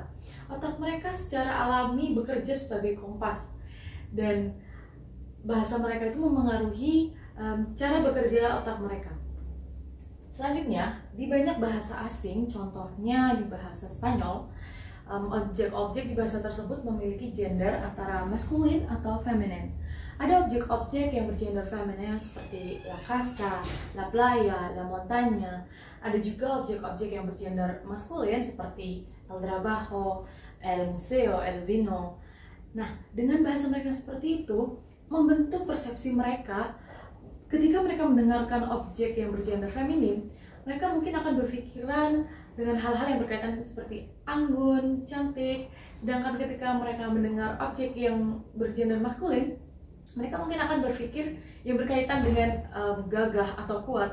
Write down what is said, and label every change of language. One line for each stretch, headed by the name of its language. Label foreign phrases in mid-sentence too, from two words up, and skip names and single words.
Indonesian: Otak mereka secara alami bekerja sebagai kompas, dan bahasa mereka itu memengaruhi cara bekerja otak mereka. Selanjutnya, di banyak bahasa asing, contohnya di bahasa Spanyol, objek-objek di bahasa tersebut memiliki gender antara maskulin atau feminin. Ada objek-objek yang bergender feminin seperti
Spanish: la casa, la playa, la montaña.
Indonesian: Ada juga objek-objek yang bergender maskulin seperti
Spanish: el trabajo, el museo, el vino.
Indonesian: Nah, dengan bahasa mereka seperti itu, membentuk persepsi mereka. Ketika mereka mendengarkan objek yang bergender feminin, mereka mungkin akan berpikiran dengan hal-hal yang berkaitan seperti anggun, cantik. Sedangkan ketika mereka mendengar objek yang bergender maskulin, mereka mungkin akan berpikir yang berkaitan dengan gagah atau kuat.